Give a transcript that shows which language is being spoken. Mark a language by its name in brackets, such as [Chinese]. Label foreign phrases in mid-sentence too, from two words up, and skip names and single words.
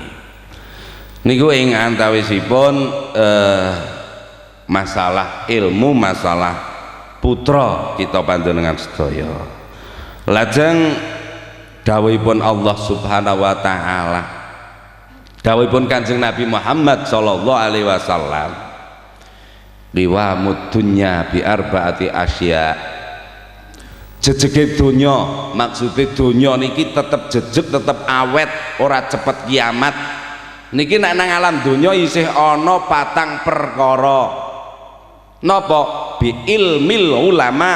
[Javanese] Niku ing antawisipun masalah ilmu, masalah putra kita panjenengan sedaya. Lajeng dawuhipun Allah [Arabic] سبحانه وتعالى, [Javanese] dawuhipun Kanjeng Nabi Muhammad [Arabic] صلى الله عليه وسلم, قوام الدنيا بأربعة أشياء. [Javanese] Jejege donya, maksude donya niki tetep jejeg, tetep awet, ora cepet kiamat. Niki nek nang alam donya isih ana 4 perkara. [Arabic] Napa? بعلم العلماء.